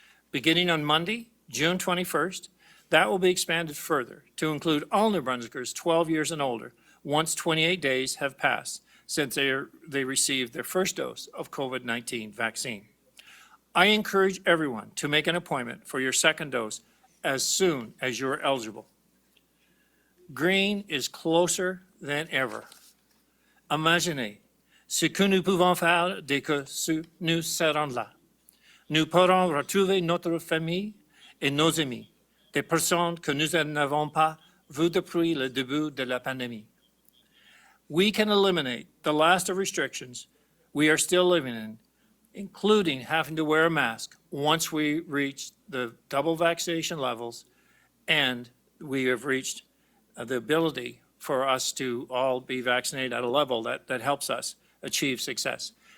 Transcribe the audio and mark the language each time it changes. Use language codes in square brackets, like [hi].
[en] Beginning on Monday, June 21st, that will be expanded further to include all New Brunswickers 12 years and older once 28 days have passed since they received their first dose of COVID-19 vaccine. I encourage everyone to make an appointment for your second dose as soon as you're eligible. Green is closer than ever. [fr] Imaginez ce que nous pouvons faire dès que nous serons là. Nous pourrons retrouver notre famille et nos amis, des personnes que nous n'avons pas vues depuis le début de la pandémie. [en] We can eliminate the last of restrictions we are still living in, including having to wear a mask once we reach the double vaccination levels and we have reached the ability for us to all be vaccinated at a level that helps us achieve success.